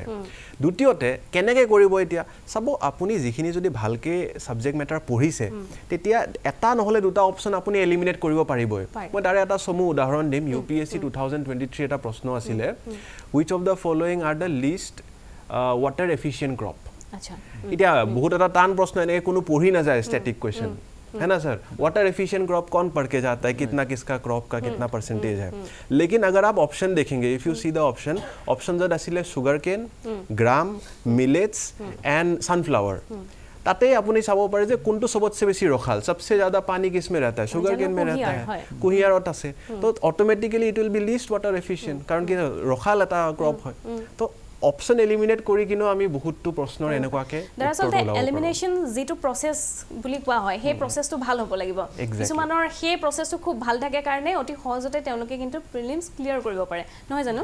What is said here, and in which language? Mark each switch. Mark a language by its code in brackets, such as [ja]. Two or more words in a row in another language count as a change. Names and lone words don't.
[as] দ্বিতীয়তে কেনেকৈ কৰিব, এতিয়া চাব, আপুনি যিখিনি যদি ভালকৈ [en] subject matter [as] পঢ়িছে, তেতিয়া এটা নহ'লে 2টা অপশ্যন আপুনি এলিমিনেট কৰিব পাৰিবই। মই তাৰে এটা চমু উদাহৰণ দিম। UPSC 2023 এটা প্ৰশ্ন আছিলে, [en] which of the following are the least water efficient crop. [as] এতিয়া বহুত এটা টান প্ৰশ্ন, এনেকৈ কোনো পঢ়ি নাযায় [en] static question, [hi] है ना सर। [en] water efficient crop [hi] कौन पढ़ के जाता है, कितना किसका क्रॉप का कितना परसेंटेज है। लेकिन अगर आप ऑप्शन देखेंगे, [en] if you see the option [hi] जब आसिले [en] sugar cane, gram, millets and sunflower, [hi] ताते [as] আপুনি চাব পাৰে যে কোনটো সবতছে বেছি ৰখাল, [hi] सबसे ज़्यादा पानी किस में रहता है, [en] sugar cane [hi] में रहता है, [as] কুঁহিয়াৰত আছে। তো অটোমেটিক্যালি [en] it will be least water efficient, [as] কাৰণ কি ৰখাল এটা ক্ৰপ হয়। তো অপশ্যন এলিমিনেট কৰি কিনে আমি বহুতো প্ৰশ্নৰ এনেকুৱাকৈ দৰাচলতে এলিমিনেশ্যন যিটো প্ৰচেছ বুলি কোৱা হয়, সেই প্ৰচেছটো ভাল হ'ব লাগিব। কিছুমানৰ সেই প্ৰচেছটো খুব ভাল থাকে কাৰণে অতি সহজতে তেওঁলোকে কিন্তু প্ৰিলিমছ ক্লিয়াৰ কৰিব পাৰে, নহয় জানো।